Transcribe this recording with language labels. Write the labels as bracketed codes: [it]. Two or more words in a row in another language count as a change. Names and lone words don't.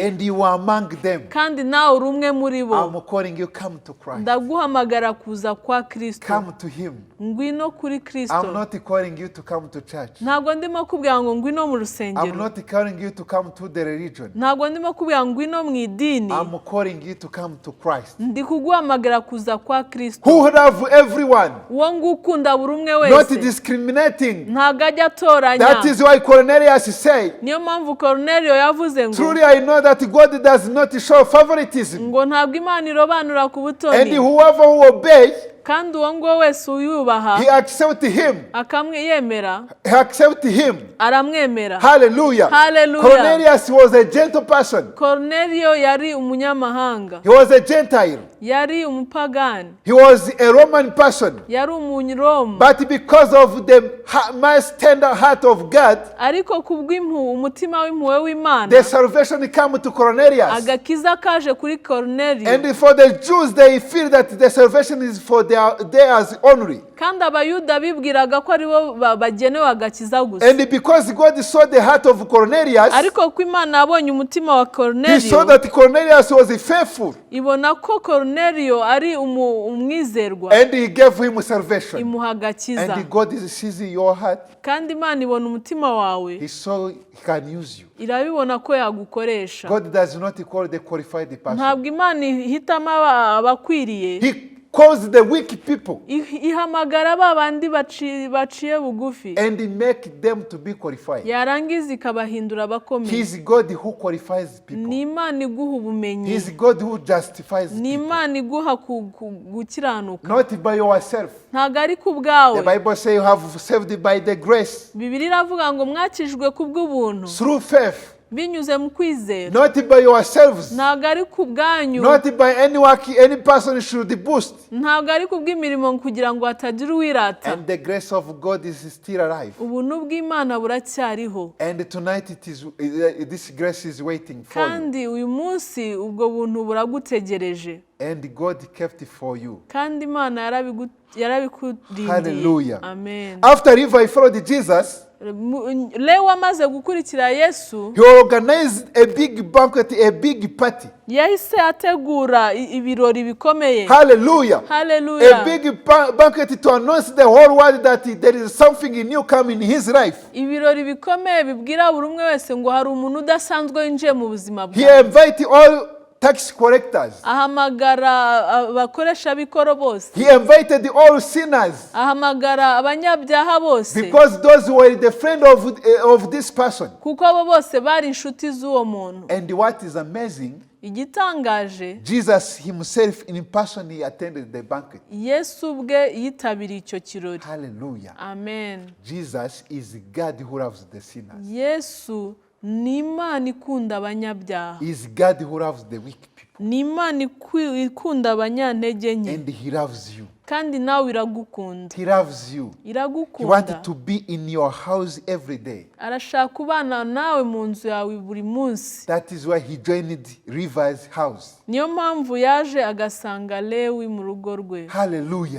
[en] And you are among them. [rw] kandi nawe uri umwe muri bo. [en] I'm calling you, come to Christ. [rw] ndaguhamagara kuza kwa Kristo. [en] Come to him. [rw] ngwino kuri [en] I'm [rw] Kristo. [en] not calling you to come to church. [rw] ntabwo ndimo kubwira ngo ngwino mu [en] I'm [rw] rusengero. [en] not calling you to come to the religion. [rw] ntabwo ndimo kubwira ngo ngwino mu idini. [en] I'm calling calling you to come to Christ. [rw] ndi kuguhamagara kuza kwa Kristo. [en] Who love everyone. [rw] Uwo ngukunda buri umwe [en] Not [rw] wese. [en] discriminating. [rw] Ntago ajya atoranya. [en] That is why Cornelius said, [rw] niyo mpamvu Cornelio yavuze ngo [en] truly I know that God does not show favoritism. [rw] ngo ntabwo Imana irobanura ku [en] And [rw] butoni. [en] whoever who obeys, [rw] kandi uwo nguwo wese uyubaha [en] he accepts him. [rw] akamwiyemera [en] He accepts him. [rw] aramwemera. [en] Hallelujah. [rw] Hallelujah. [en] Cornelius was a gentle person. [rw] Cornelio yari umunyamahanga. [en] He was a Gentile. [rw] Yari umupagani. [en] He was a Roman person. [rw] Yari umunyaroma. [en] But because of the most tender heart of God, [rw] ariko kubw'impuhwe umutima w'impuhwe w'Imana, [en] the salvation came to Cornelius. [rw] agakiza kaje kuri Cornelio. [en] And for the Jews, they feel that the salvation is for theirs only. [rw] kandi abayuda bibwiraga ko aribo bagenewe agakiza gusa. [en] And because God saw the heart of Cornelius, [rw] ariko ko Imana yabonye umutima wa [en] he saw [rw] Cornelio, [en] that Cornelius was faithful. [rw] ibona ko Cornelio ari umwizerwa, [en] And he gave him salvation. [rw] imuha agakiza. [en] And God sees your heart. [rw] kandi Imana ibona umutima wawe, [en] He saw he can use you. [rw] irabibona ko yagukoresha. [en] God does not call the qualified person. [rw] ntabwo Imana ihitamo abakwiriye, [en] He calls the weak people [rw] ihamagara ba bandi baciye bugufi, [en] and make them to be qualified. [rw] yarangiza ikabahindura abakomeye. [en] He is God who qualifies people. [rw] ni Imana iguha [en] He [rw] ubumenyi, [en] is God who justifies [rw] ni [en] people. [rw] Imana iguha gukiranuka, [en] Not by yourself. [rw] ntabwo ari ku [en] The [rw] bwawe. [en] Bible says you have saved by the grace [rw] Bibiliya iravuga ngo mwakijwe ku bw'ubuntu [en] through faith. [rw] binyuze mu kwizera, [en] Not by yourselves. [rw] ntabwo ari ku bwanyu, [en] Not by any work any person should boast. [rw] ntabwo ari ku bw'imirimo kugira ngo hatagira uwirata. [en] And the grace of God is still alive. [rw] ubuntu bw'Imana buracyariho, [en] And tonight this grace is waiting for you. [rw] kandi uyu munsi ubwo buntu buragutegereje, [en] And God kept it for you. [rw] kandi Imana yarabikurindiye. [en] Hallelujah. [rw] Amen. [en] After Levi followed Jesus, [rw] Lewi amaze gukurikira Yesu, [en] he organized a big banquet, a big party. [rw] yahise ategura ibirori bikomeye. [en] Hallelujah. [rw] Hallelujah. [en] A big banquet to announce the whole world that there is something new coming in his life. [rw] ibirori bikomeye bibwira buri umwe wese ngo hari umuntu udasanzwe winjiye mu buzima [en] He [rw] bwawe. [en] invited all tax collectors. [rw] ahamagara abakoresha bikoro bose, [en] He invited all sinners. [rw] ahamagara abanyabyaha bose, [en] Because those were the friend of this person. [rw] kuko abo bose bari inshuti z'uwo muntu. [en] And what is amazing, [rw] igitangaje, [en] Jesus himself in person, he attended the banquet. [rw] Yesu ubwe yitabiriye icyo kirori. [en] Hallelujah. [rw] Amen. [en] Jesus is God who loves the sinners. [rw] Yesu ni Imana ikunda abanyabyaha, [en] He is God who loves the weak people. [rw] ni Imana ikunda abanyantege nke, [en] And he loves you. [rw] kandi nawe iragukunda. [en] He loves you. He [rw] iragukunda, [en] wanted to be in your house every day. [rw] arashaka kubana nawe mu nzu yawe buri munsi. [en] That is why he joined River's house. [rw] niyo mpamvu yaje agasanga Lewi mu rugo rwe. [en] Hallelujah.